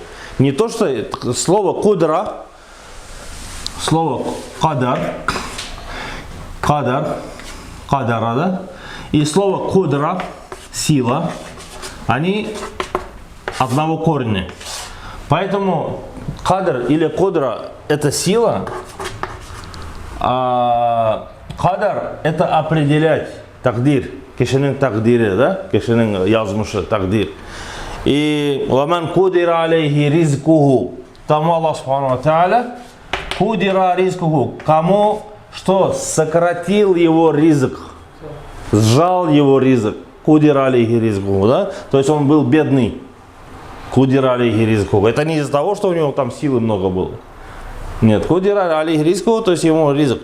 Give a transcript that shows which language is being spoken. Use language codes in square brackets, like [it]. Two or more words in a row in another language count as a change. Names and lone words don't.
[ru] Не то, что слово кудра, слово кадар, кадара, да, и слово кудра, сила, они одного корня. Поэтому кадр или кудра это сила, а кадар это определять, тагдир. [kk] Кешенің тагдири, да? Кешенің язмышы, тагдир. [ar] И «ومن قدر عليه رزقه». Тому الله سبحانه وتعالى قدر رزقه. [ru] Кому что? Сократил его ризк. Сжал его ризк. [ar] قدر عليه رزقه, да? [ru] То есть он был бедный. [ar] قدر عليه رزقه. [ru] Это не из-за того, что у него там силы много было. Нет, [ar] قدر عليه رزقه, [ru] то есть ему ризк.